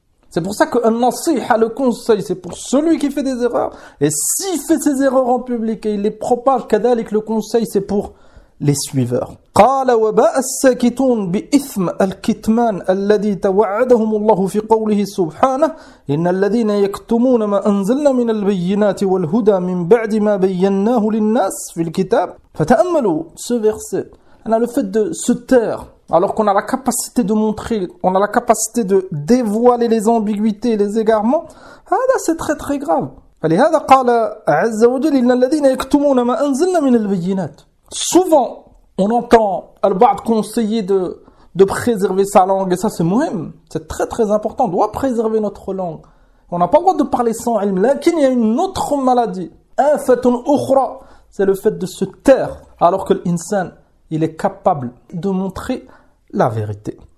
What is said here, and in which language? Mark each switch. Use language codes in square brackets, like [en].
[fr] C'est pour ça qu'un nasiha, le conseil, c'est pour celui qui fait des erreurs. Et s'il fait ses erreurs en public et il les propage, le conseil, c'est pour les suiveurs. [ar] قال وباء الساكتون بإثم الكتمان الذي توعدهم الله في قوله سبحانه إن الذين يكتمون ما أنزلنا من البينات والهدى من بعد ما بيناه للناس في الكتاب. فتأملوا [fr] ce verset. On a le fait de se taire alors qu'on a la capacité de montrer, on a la capacité de dévoiler les ambiguïtés et les égarements. هذا c'est très très grave. [ar] فلهذا قال عز وجل إن الذين يكتمون ما أنزلنا من البينات. [fr] Souvent on entend Al-Ba'd conseiller de préserver sa langue, et ça c'est muhim, c'est très très important, on doit préserver notre langue. On n'a pas le droit de parler sans ilm, lakin il y a une autre maladie, un fait un ukhra, c'est le fait de se taire, alors que l'insan, il est capable de montrer la vérité.